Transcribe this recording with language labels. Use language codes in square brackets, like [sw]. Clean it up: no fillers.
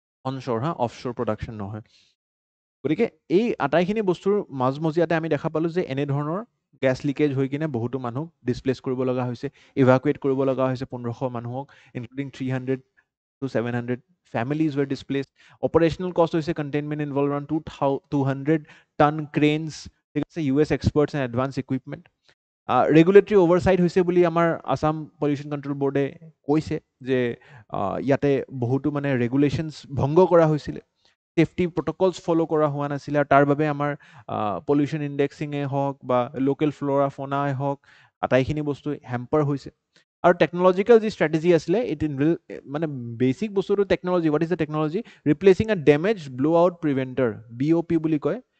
[as] অনশ্ব'ৰ offshore production নহয় গতিকে এই আটাইখিনি বস্তুৰ মাজমজিয়াতে আমি দেখা পালোঁ যে এনেধৰণৰ গেছ লিকেজ হৈ কিনে বহুতো মানুহক ডিছপ্লেচ কৰিব লগা হৈছে ইভাকুৱেট কৰিব লগা হৈছে 1500 মানুহক including [en] 300 to 700 families were displaced. Operational cost [as] হৈছে [en] containment involved around 200 ton cranes, US experts and advanced equipment. [as] Regulatory oversight হৈছে বুলি আমাৰ আসাম পলিউশ্যন কণ্ট্ৰল বোৰ্ডে কৈছে যে ইয়াতে বহুতো মানে ৰেগুলেশ্যনছ ভংগ কৰা হৈছিলে সেফটি প্ৰট'কলছ ফ'ল' কৰা হোৱা নাছিলে আৰু তাৰ বাবে আমাৰ পলিউশ্যন ইণ্ডেক্সিঙে হওক বা লোকেল ফ্ল'ৰা ফ'নাই হওক আটাইখিনি বস্তু হেম্পাৰ হৈছে আৰু টেকনলজিকেল যি ষ্ট্ৰেটেজি আছিলে মানে বেচিক বস্তুটো technology [en] what is the technology replacing a damage blow out preventer [as] BOP বুলি কয়